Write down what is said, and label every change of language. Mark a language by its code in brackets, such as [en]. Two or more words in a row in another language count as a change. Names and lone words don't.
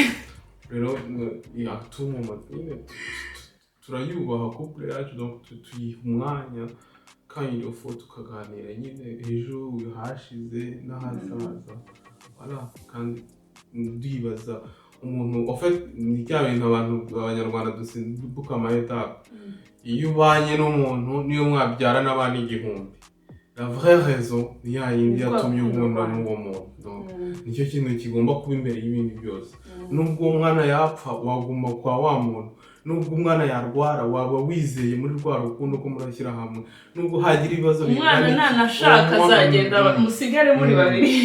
[rw] rero yatuma turayubaha couple yacu donc tuyiha umwanya kandi iyo foto tukaganira nyine ejo hashize n'ahazaza voilà kandi ndibaza umuntu [fr] en fait [rw] ni cya bintu abantu abanyarwanda dusimbuka amayetape iyo ubanye n'umuntu niyo mwabyara n'abana igihumbi [fr] la vraie raison [rw] ni ya yindi yatumye ukunda n'uwo muntu donc nicyo kintu kigomba kuba imbere y'ibindi byose nubwo umwana yapfa waguma kwa wa muntu nubwo umwana yarwara waba wizeye muri rwa rukundo ko murashyira hamwe nubwo hagira ibibazo umwana nanashaka azagenda musigare muri babiri